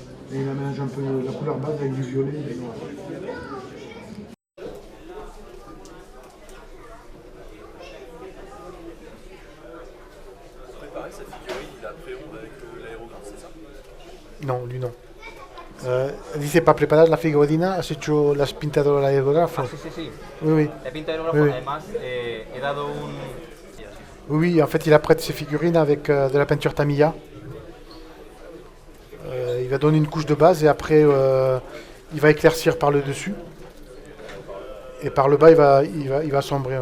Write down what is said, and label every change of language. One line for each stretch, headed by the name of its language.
French: Et il mélange un peu la couleur base avec du violet et du noir. Préparer sa figurine, il a préonde avec l'aérographe, c'est ça?
Spanish: No,
French: lui
Spanish: no. Dice, para preparar la figurina, ¿has hecho, la has pintado el aerógrafo? Ah, sí, sí, sí.
French: Oui, oui.
Spanish: He pintado el aerógrafo,
French: Oui, oui.
Spanish: además he dado un...
French: Oui, oui, en fait, il apprête ses figurines avec de la peinture Tamiya. Il va donner une couche de base et après, il va éclaircir par le dessus. Et par le bas, il va assombrir.